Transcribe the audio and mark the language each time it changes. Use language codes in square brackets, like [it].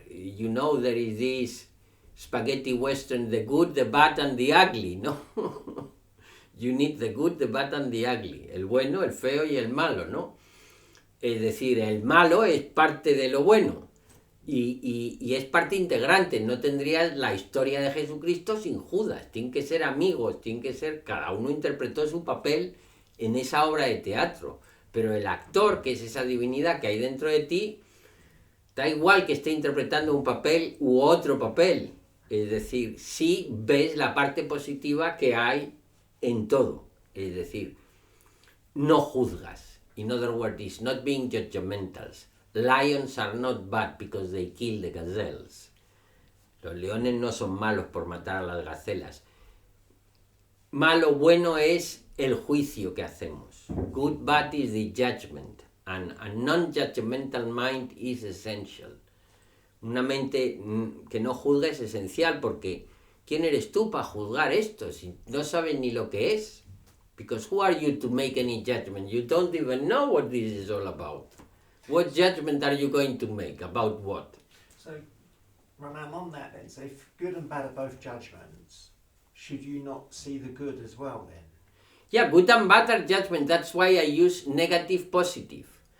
[en] You know, there is this spaghetti western, the good, the bad and the ugly, [es] ¿no? [en] You need the good, the bad and the ugly. [es] El bueno, el feo y el malo, ¿no? Es decir, el malo es parte de lo bueno y es parte integrante. No tendrías la historia de Jesucristo sin Judas. Tienen que ser amigos, tienen que ser... Cada uno interpretó su papel en esa obra de teatro. Pero el actor, que es esa divinidad que hay dentro de ti, da igual que esté interpretando un papel u otro papel. Es decir, sí ves la parte positiva que hay en todo. Es decir, no juzgas. [en] In other words, it's not being judgmentals. Lions are not bad because they kill the gazelles. [es] Los leones no son malos por matar a las gacelas. Malo, bueno es el juicio que hacemos. [en] Good, bad is the judgment. And a non-judgmental mind is essential. [es] Una mente que no juzga es esencial porque ¿quién eres tú para juzgar esto si no sabes ni lo que es? [en] Because who are you to make any judgment? You don't even know what this is all about. What judgment are you going to make? About what? So, Roman, on that then, so if good and bad are both judgments, should you not see the good as well then? Yeah, good and bad are judgment. That's why I use negative, positive.